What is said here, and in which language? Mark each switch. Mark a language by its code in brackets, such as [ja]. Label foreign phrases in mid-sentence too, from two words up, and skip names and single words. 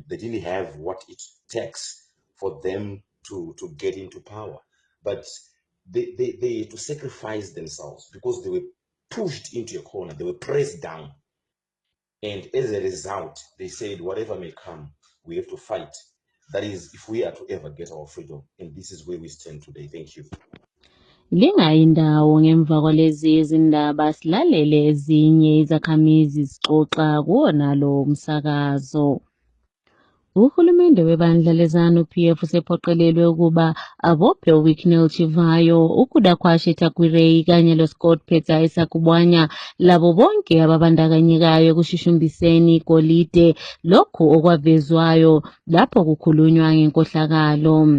[en] They didn't have what it takes for them to get into power, but they had to sacrifice themselves because they were pushed into a corner, they were pressed down, and as a result they said, whatever may come, we have to fight. That is, if we are to ever get our freedom, and this is where we stand today. Thank you. [nd] Lingayindawo ngemva kwalezi izindaba silalele ezinye izakhamizi zixoxa kuwona lo msakazo. Uhulumende webandla leZANU-PF usephoqelelwe ukuba abophe uWicknell Chivayo, uKudakwashe Takwirei kanye loScott Petsai Sakubwanya labo bonke ababandakanyekayo ekushushumbiseni igolide, lokhu okwavezwayo lapho kukhulunywa ngenkohlakalo.